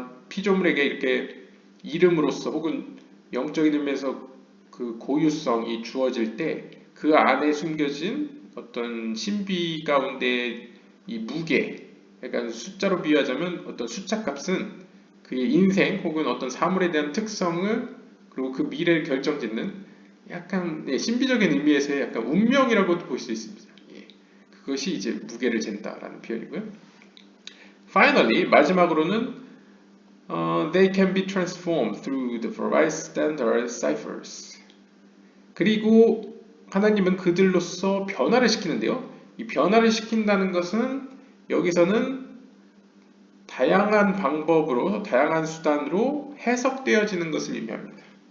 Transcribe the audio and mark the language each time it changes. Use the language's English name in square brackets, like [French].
[Korean] 피조물에게 이렇게 이름으로서 혹은 영적인 의미에서 그 고유성이 주어질 때 그 안에 숨겨진 어떤 신비 가운데 이 무게, 그러니까 숫자로 비유하자면 어떤 숫자 값은 그의 인생 혹은 어떤 사물에 대한 특성을 그리고 그 미래를 결정짓는 약간 신비적인 의미에서의 약간 운명이라고도 볼 수 있습니다. 그것이 이제 무게를 잰다라는 표현이고요. [English] Finally, [Korean] 마지막으로는 [English] they can be transformed through the various standard ciphers. [Korean] 그리고 하나님은 그들로서 변화를 시키는데요. 이 변화를 시킨다는 것은 여기서는 다양한 방법으로, 다양한 수단으로 해석되어지는 것을 의미합니다.